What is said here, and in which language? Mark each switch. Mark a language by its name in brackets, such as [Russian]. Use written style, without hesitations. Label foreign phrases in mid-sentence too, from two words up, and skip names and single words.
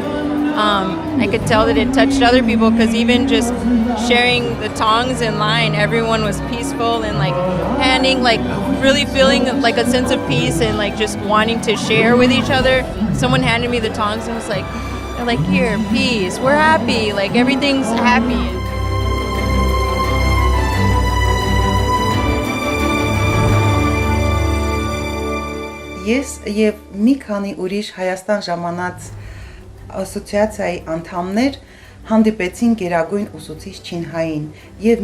[English] I could tell that it touched other people because even just sharing the tongs in line, everyone was peaceful and like handing, like really feeling like a sense of peace and like just wanting to share with each other. Someone handed me the tongs and was like, they're like, here, peace, we're happy, like everything's happy. [Armenian] Ես եւ մի քանի ուրիշ Հայաստան ժամանած ասոցիացիայի անդամներ հանդիպեցին գերագույն ուսուցիչ Չինհային եւ